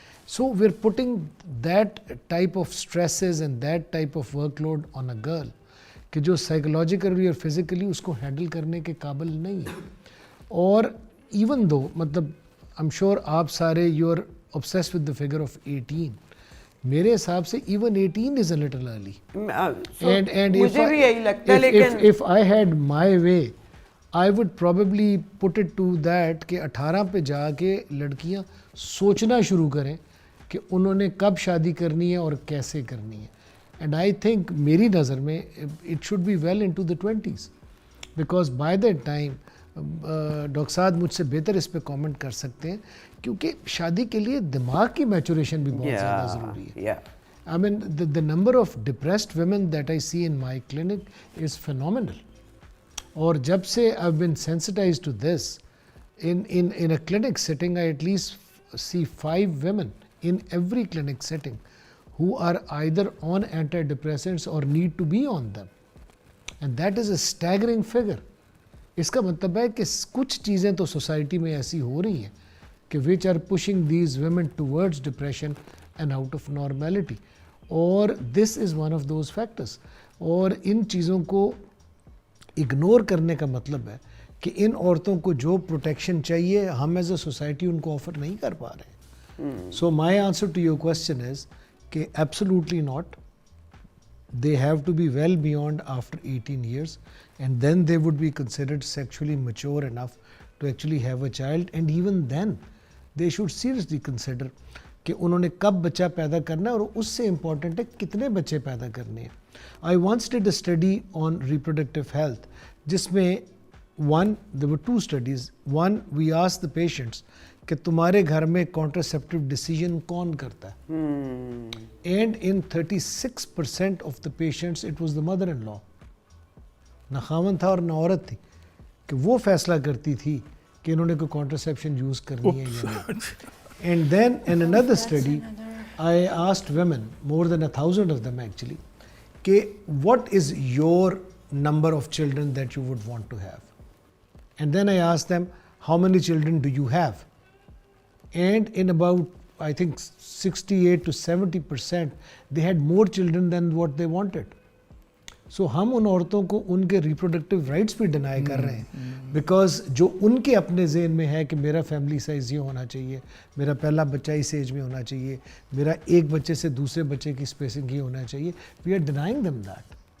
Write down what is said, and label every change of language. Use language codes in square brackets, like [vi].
[en] so we are putting that type of stresses and that type of workload on a girl [hi] कि जो psychologically और physically उसको handle करने के काबिल नहीं है. और इवन दो मतलब [en] I am sure आप सारे you are obsessed with the figure of 18. [hi] मेरे हिसाब से [en] even 18 is a little early. And [hi] मुझे भी यही लगता है, लेकिन [en] if I had my way, I would probably put it to that [hi] कि 18 पे जाके लड़कियां सोचना शुरू करें कि उन्होंने कब शादी करनी है और कैसे करनी है. [en] And I think [hi] मेरी नज़र में [en] it should be well into the 20s because by that time [hi] doctor साद मुझसे बेहतर इस पे कमेंट कर सकते हैं क्योंकि शादी के लिए दिमाग की मैचुरेशन भी बहुत ज़्यादा ज़रूरी है. [en] I mean the number of depressed women that I see in my clinic is phenomenal. [hi] और जब से [en] I've been sensitized to this in a clinic setting, I at least see 5 women in every clinic setting who are either on antidepressants or need to be on them, and that is a staggering figure. [hi] इसका मतलब है कि कुछ चीज़ें तो society में ऐसी हो रही हैं कि [en] Which are pushing these women towards depression and out of normality, और this is one of those factors. [hi] और इन चीज़ों को इग्नोर करने का मतलब है कि इन औरतों को जो प्रोटेक्शन चाहिए हम एज अ सोसाइटी उनको ऑफर नहीं कर पा रहे. [en] So my answer to your question is कि absolutely not. They have to be well beyond after 18 years, and then they would be considered sexually mature enough to actually have a child, and even then they should seriously consider [hi] कि उन्होंने कब बच्चा पैदा करना है और उससे important है कितने बच्चे पैदा करने हैं. [en] I once did a study on reproductive health [hi] जिसमें [en] there were 2 studies. One, we asked the patients [hi] कि तुम्हारे घर में कॉन्ट्रासेप्टिव डिसीजन कौन करता है, [en] And in 36% of the patients it was the mother in law. [hi] ना खावन था और ना औरत थी कि वो फैसला करती थी कि इन्होंने कोई कॉन्ट्रासेप्शन यूज़ करनी है या नहीं. [en] And then in another study I asked women, more than 1000 of them actually, कि what is your number of children that you would want to have, and then I asked them how many children do you have. And in about, I think 68 to 70%, they had more children than what they wanted. [hi] So हम उन औरतों को उनके reproductive rights भी deny कर रहे हैं, because जो उनके अपने ज़हन में है कि मेरा family size ये होना चाहिए, मेरा पहला बच्चा इस एज में होना चाहिए, मेरा एक बच्चे से दूसरे बच्चे की spacing ये होना चाहिए, [en] we are denying them that.